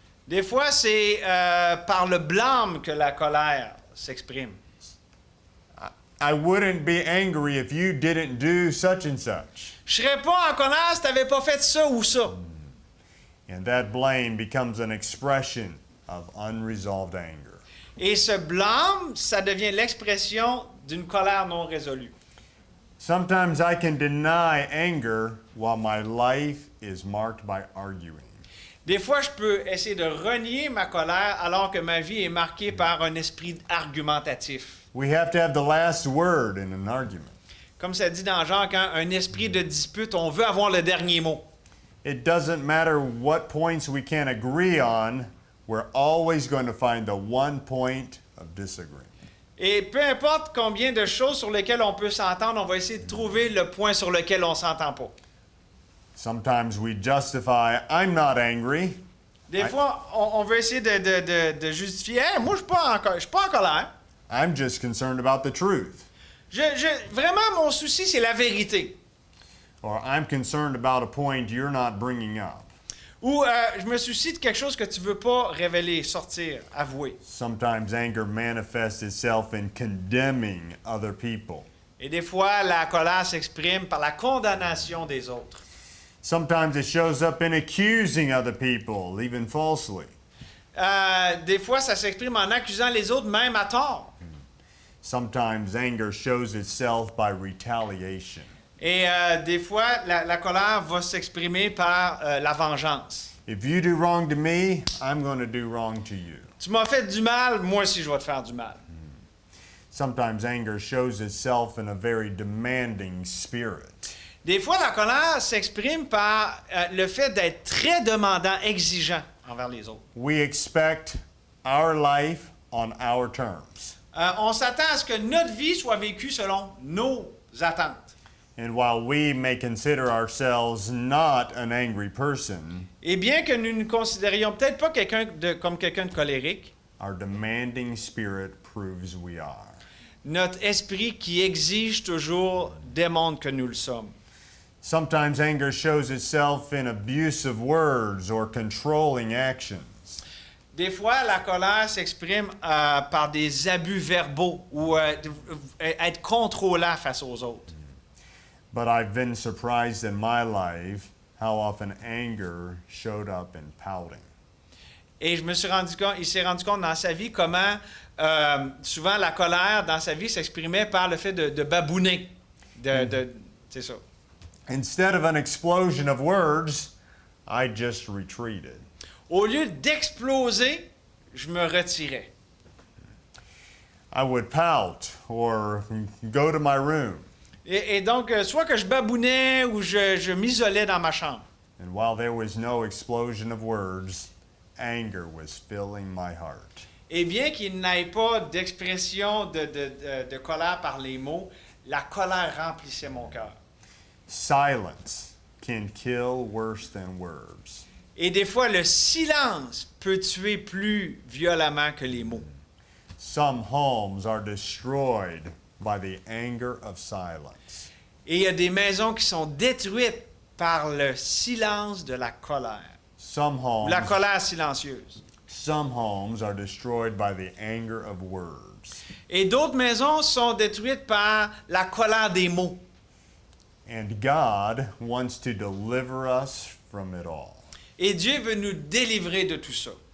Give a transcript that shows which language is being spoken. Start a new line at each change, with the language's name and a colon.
French: Des fois, c'est par le blâme que la colère s'exprime.
English: I wouldn't be angry if you didn't do such and such.
French: Je serais pas en colère si tu n'avais pas fait ça ou ça.
English: And that blame becomes an expression of unresolved anger.
French: Et ce blâme, ça devient l'expression d'une colère non résolue.
English: Sometimes I can deny anger while my life is marked by arguing.
French: Des fois, je peux essayer de renier ma colère alors que ma vie est marquée par un esprit argumentatif.
English: We have to have the last word in an argument.
French: Comme ça dit dans Jean, quand un esprit de dispute, on veut avoir le dernier mot.
English: It doesn't matter what points we can't agree on, we're always going to find the one point of disagreement.
French: Et peu importe combien de choses sur lesquelles on peut s'entendre, on va essayer de trouver le point sur lequel on ne s'entend pas.
English: Sometimes we justify, I'm not angry.
French: Des fois, on veut essayer de justifier, hey, moi, je ne suis pas en colère.
English: I'm just concerned about the truth.
French: Vraiment, mon souci, c'est la vérité.
English: Or I'm concerned about a point you're not bringing up.
French: Ou je me soucie de quelque chose que tu ne veux pas révéler, sortir, avouer.
English: Sometimes anger manifests itself in condemning other people.
French: Et des fois, la colère s'exprime par la condamnation des autres.
English: Sometimes it shows up in accusing other people, even falsely.
French: Des fois, ça s'exprime en accusant les autres, même à tort.
English: Sometimes anger shows itself by retaliation.
French: Et des fois, la colère va s'exprimer par la vengeance.
English: If you do wrong to me, I'm going to do wrong to you.
French: Tu m'as fait du mal, moi aussi je vais te faire du mal.
English: Sometimes anger shows itself in a very demanding spirit.
French: Des fois, la colère s'exprime par le fait d'être très demandant, exigeant envers les autres.
English: We expect our life on our terms.
French: On s'attend à ce que notre vie soit vécue selon nos attentes.
English: And while we may consider ourselves not an angry person,
French: Et bien que nous ne considérions peut-être pas comme quelqu'un de colérique,
English: our demanding spirit proves we are.
French: notre esprit qui exige toujours démontre que nous le sommes.
English: Sometimes anger shows itself in abusive words or controlling actions.
French: Des fois, la colère s'exprime par des abus verbaux ou être contrôlant face aux autres.
English: But I've been surprised in my life how often anger showed up in pouting.
French: Et je me suis rendu compte, il s'est rendu compte dans sa vie comment souvent la colère dans sa vie s'exprimait par le fait de babouner. C'est ça.
English: Instead of an explosion of words, I just retreated.
French: Au lieu d'exploser, je me retirais.
English: I would pout or go to my room.
French: Et donc, soit que je babounais ou je m'isolais dans ma chambre.
English: And while there was no explosion of words, anger was filling my heart.
French: Et bien qu'il n'ait pas d'expression de colère par les mots, la colère remplissait mon cœur.
English: Silence can kill worse than words.
French: Et des fois, le silence peut tuer plus violemment que les mots.
English: Some homes are destroyed by the anger of silence.
French: Et il y a des maisons qui sont détruites par le silence de la colère. La colère silencieuse.
English: Some homes are destroyed by the anger of words.
French: Et d'autres maisons sont détruites par la colère des mots.
English: And God wants to deliver us from it all.
French: Et Dieu veut nous délivrer de tout ça.